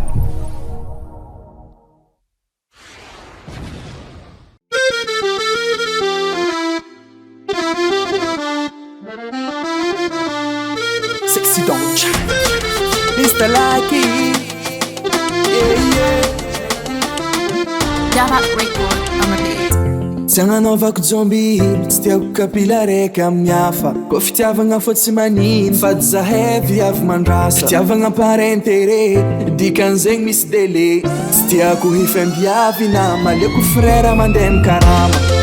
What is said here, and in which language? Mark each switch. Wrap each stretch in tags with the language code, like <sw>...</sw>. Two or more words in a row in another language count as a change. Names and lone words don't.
<en>Sexy don't chat. Mr. Lakif. Nouveaute record on the beat.</en> <mg>Tsy agnanovako zombie, tsy tiako kapila raiky amin'ny hafa. Koa fitiavagna fô tsy manino, fady zahay viavy mandrasa. Fitiavagna</mg> <fr>par intérêt,</fr> <mg>dikan'zegny misy délai. Tsy tiako hifambiavy na maleko frère mandeha mikarama.</mg>